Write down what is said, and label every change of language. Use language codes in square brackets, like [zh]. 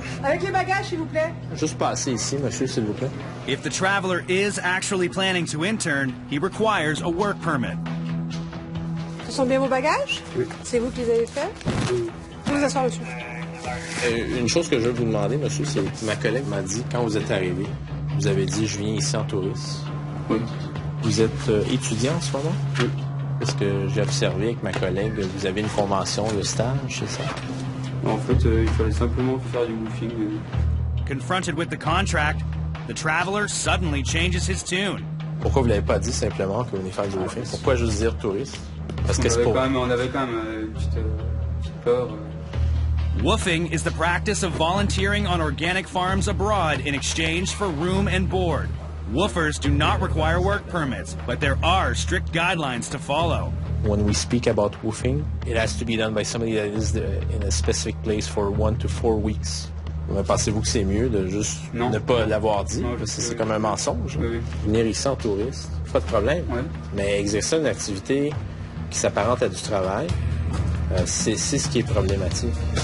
[fr] Avec les bagages, s'il vous plaît. Juste passer ici, monsieur, s'il vous plaît. [en] If the traveler is actually planning to intern, he requires a work permit. [fr] Ce sont bien vos bagages? Oui. C'est vous qui les avez faits? Oui. Vous asseoir, monsieur. Une chose que je veux vous demander, monsieur, c'est que ma collègue m'a dit, quand vous êtes arrivé, vous avez dit « je viens ici en touriste ». Oui. Vous êtes étudiant en ce moment? Oui. Parce que j'ai observé avec ma collègue, vous avez une convention de stage, c'est ça? En fait, il fallait simplement faire du woofing. [en] Confronted with the contract, the traveler suddenly changes his tune. [fr] Pourquoi vous l'avez pas dit simplement que vous venez faire du woofing? Pourquoi juste dire touriste? Parce que c'est pour... On avait quand même une petite peur. [en] Woofing is the practice of volunteering on organic farms abroad in exchange for room and board. Woofers do not require work permits, but there are strict guidelines to follow. When we speak about woofing, it has to be done by somebody that is in a specific place for 1 to 4 weeks. [fr] Mais pensez-vous que c'est mieux de juste ne pas l'avoir dit? Non, parce que c'est comme un mensonge. Oui. Venir ici en touriste, pas de problème. Ouais. Mais exercer une activité qui s'apparente à du travail, c'est ce qui est problématique.